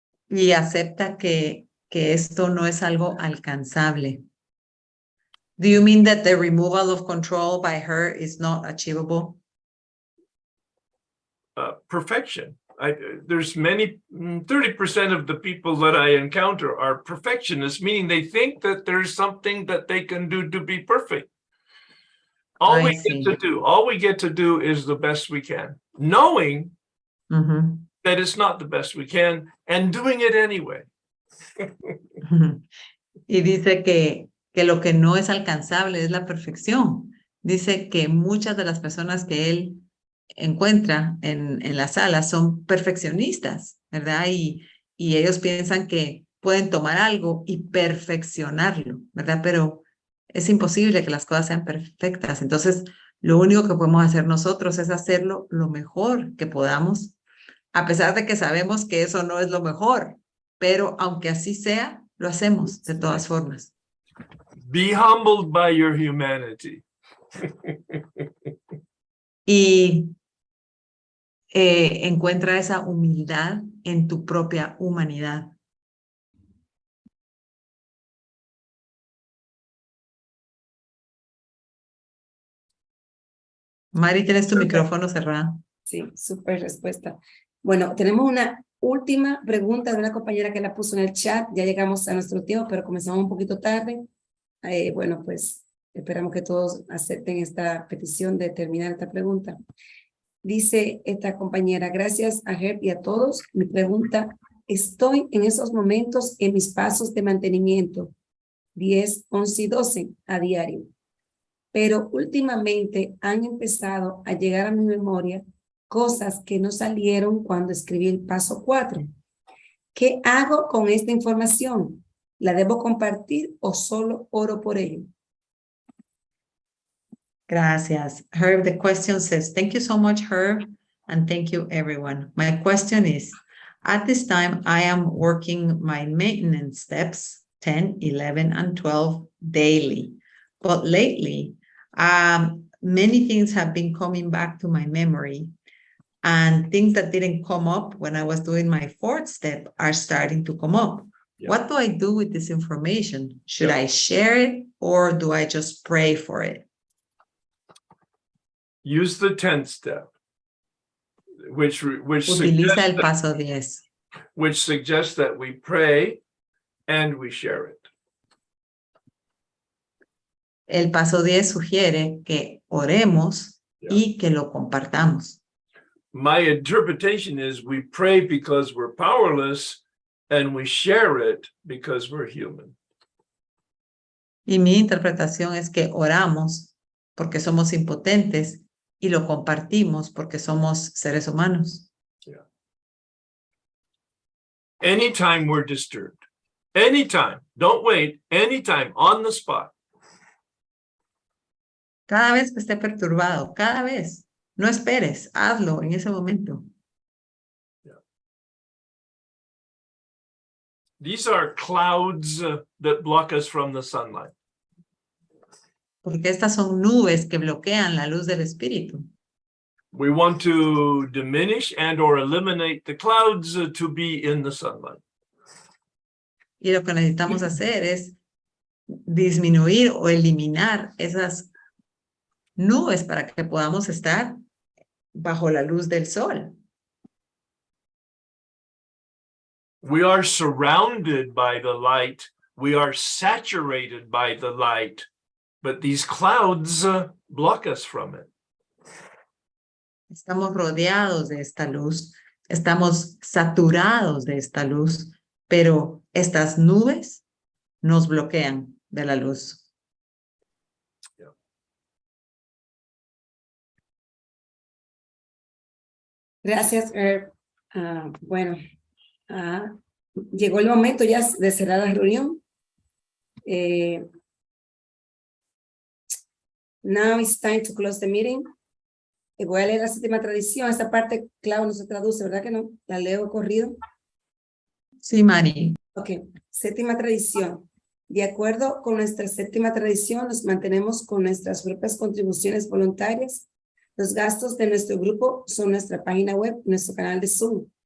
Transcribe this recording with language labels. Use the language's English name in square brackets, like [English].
[Spanish] Y acepta que esto no es algo alcanzable. [English] Do you mean that the removal of control by her is not achievable? Perfection. There's many, 30% of the people that I encounter are perfectionists, meaning they think that there's something that they can do to be perfect. All we get to do is the best we can, knowing that it's not the best we can and doing it anyway. [Spanish] Y dice que lo que no es alcanzable es la perfección. Dice que muchas de las personas que él encuentra en la sala son perfeccionistas, ¿verdad? Y ellos piensan que pueden tomar algo y perfeccionarlo, ¿verdad? Pero es imposible que las cosas sean perfectas. Entonces, lo único que podemos hacer nosotros es hacerlo lo mejor que podamos, a pesar de que sabemos que eso no es lo mejor, pero aunque así sea, lo hacemos de todas formas. Be humbled by your humanity. Y encuentra esa humildad en tu propia humanidad. Mari, tienes tu micrófono cerrado. Sí, súper respuesta. Bueno, tenemos una última pregunta de una compañera que la puso en el chat. Ya llegamos a nuestro tiempo, pero comenzamos un poquito tarde. Bueno, pues esperamos que todos acepten esta petición de terminar esta pregunta. Dice esta compañera, gracias a Herb y a todos. Mi pregunta, estoy en esos momentos en mis pasos de mantenimiento, 10, 11 y 12 a diario. Pero últimamente han empezado a llegar a mi memoria cosas que no salieron cuando escribí el paso 4. ¿Qué hago con esta información? ¿La debo compartir o solo oro por ello? Gracias. [English] Herb, the question says, thank you so much, Herb, and thank you, everyone. My question is, at this time, I am working my maintenance steps, 10, 11, and 12 daily. But lately, many things have been coming back to my memory, and things that didn't come up when I was doing my 4th step are starting to come up. Yeah. What do I do with this information? Should I share it or do I just pray for it? Use the 10th step, which [Spanish] Utiliza el paso 10. [English] Which suggests that we pray and we share it. [Spanish] El paso 10 sugiere que oremos y que lo compartamos. [English] My interpretation is we pray because we're powerless and we share it because we're human. [Spanish] Y mi interpretación es que oramos porque somos impotentes y lo compartimos porque somos seres humanos. [English] Yeah. Anytime we're disturbed, anytime, don't wait, anytime, on the spot. [Spanish] Cada vez que esté perturbado, cada vez, no esperes, hazlo en ese momento. [English] These are clouds that block us from the sunlight. [Spanish] Porque estas son nubes que bloquean la luz del Espíritu. [English] We want to diminish and or eliminate the clouds to be in the sunlight. [Spanish] Y lo que necesitamos hacer es disminuir o eliminar esas nubes para que podamos estar bajo la luz del sol. [English] We are surrounded by the light. We are saturated by the light, but these clouds block us from it. [Spanish] Estamos rodeados de esta luz, estamos saturados de esta luz, pero estas nubes nos bloquean de la luz. Gracias, Herb. Bueno, llegó el momento ya de cerrar la reunión. [English] Now it's time to close the meeting. [Spanish] Voy a leer la séptima tradición. Esta parte, claro, no se traduce, ¿verdad que no? La leo corrido. Sí, Mari. Ok, séptima tradición. De acuerdo con nuestra séptima tradición, nos mantenemos con nuestras propias contribuciones voluntarias. Los gastos de nuestro grupo son nuestra página web, nuestro canal de Zoom.